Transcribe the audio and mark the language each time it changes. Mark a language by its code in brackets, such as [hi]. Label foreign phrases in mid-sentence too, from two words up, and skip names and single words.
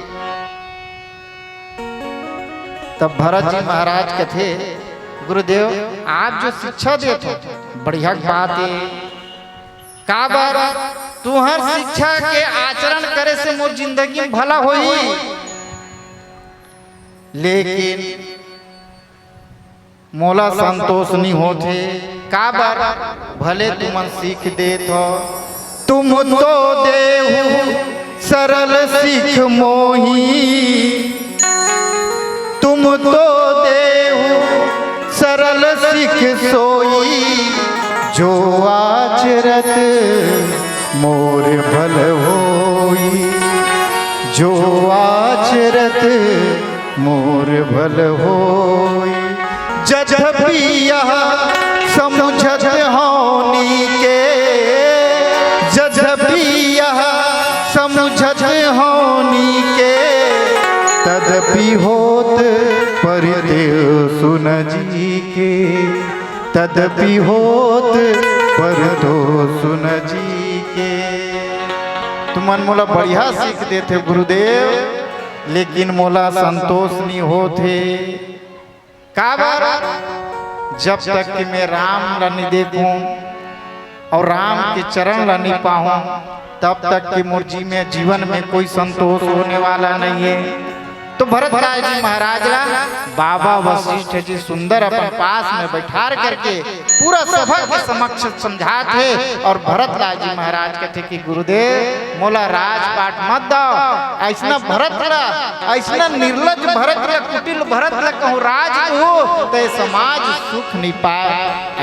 [hne] तब भरत जी महाराज कहते गुरुदेव आप जो शिक्षा देते बढ़िया बात है, काबर तुहर शिक्षा के आचरण करे से मोर जिंदगी में भला होई, लेकिन मोला संतोष नहीं होते। काबर भले तुमन सीख देत हो, [awa] तुम तो देहु सरल सीख मोही, तुम तो देहु सरल सीख सोई, जो आचरत मोर भल होई, जो आचरत मोर भल होई। जद्यपि यह समुझत होनी के, जद्यपि यह समुझत होनी के, तदपि होत परिदेव सुन जी के, तदपि होत परदो सुन जी के। [hne] तुमन मोला बढ़िया सीख देते गुरुदेव, लेकिन मोला संतोष नहीं होते। काबर जब तक कि मैं राम ला नहीं देखूं और राम के चरण ला नहीं पाऊं, तब तक कि मोर जी में जीवन में कोई संतोष होने वाला नहीं है। तो भरत लाल जी महाराज ला बाबा वशिष्ठ जी सुंदर अपन पास में बैठार करके पूरा सभा के समक्ष समझाते और भरत लाल जी महाराज कहते कि गुरुदेव मोला राजपाट मत दो, ऐसा भरत ला, ऐसा निर्लज भरत ला, कुटिल भरत ला कहूँ राज हो तो समाज सुख नहीं पाए।